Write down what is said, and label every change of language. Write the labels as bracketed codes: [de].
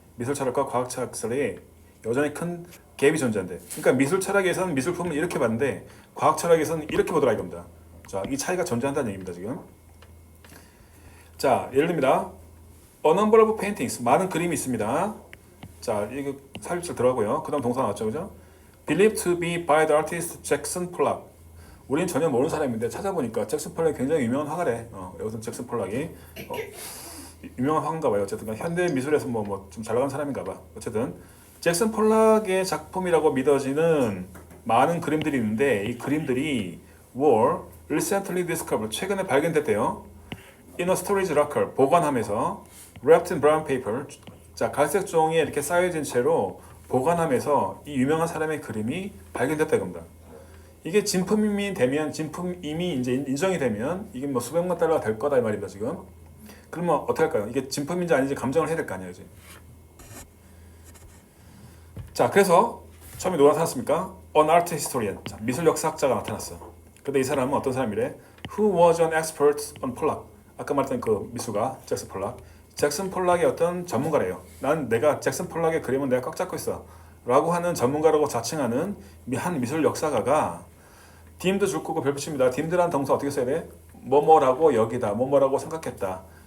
[ko] 미술 철학과 과학 철학 사이에 여전히 큰 갭이 존재한대. 그러니까 미술 철학에서는 미술품을 이렇게 봤는데 과학 철학에서는 이렇게 보더라 이겁니다. 자, 이 차이가 존재한다는 얘기입니다 지금. 자, 예를 듭니다. [en] A number of paintings. [ko] 많은 그림이 있습니다. 자, 이거 살짝 들어가고요. 그 다음 동사 나왔죠, 그죠? [en] Believed to be by the artist Jackson Pollock. [ko] 우리는 전혀 모르는 사람인데 찾아보니까 잭슨 폴락이 굉장히 유명한 화가래. 여기서 잭슨 폴락이 유명한 화가인가 봐요. 어쨌든 현대 미술에서 뭐 좀 잘 나간 사람인가 봐. 어쨌든 잭슨 폴락의 작품이라고 믿어지는 많은 그림들이 있는데 이 그림들이 [en] were recently discovered. [ko] 최근에 발견됐대요. [en] In a storage locker. [ko] 보관함에서 [en] wrapped in brown paper. [ko] 자, 갈색 종이에 이렇게 쌓여진 채로 보관함에서 이 유명한 사람의 그림이 발견됐다 이겁니다. 이게 진품이 되면 진품임이 이제 인정이 되면 이게 뭐 수백만 달러가 될 거다 이 말입니다 지금. 그러면 어떻게 할까요? 이게 진품인지 아닌지 감정을 해야 될 거 아니에요 지금. 자, 그래서 처음에 누가 나타났습니까? [en] An art historian. [ko] 자, 미술 역사학자가 나타났어. 근데 이 사람은 어떤 사람이래? [en] Who was an expert on Pollock. [ko] 아까 말했던 그 미술가 잭슨 폴락. 잭슨 폴락의 어떤 전문가래요. 내가 잭슨 폴락의 그림은 내가 꽉 잡고 있어 라고 하는 전문가라고 자칭하는 한 미술 역사가가 deemed 줄 거고 별표칩니다. deemed라는 동사 어떻게 써야 돼? 뭐뭐라고 여기다, 뭐뭐라고 생각했다.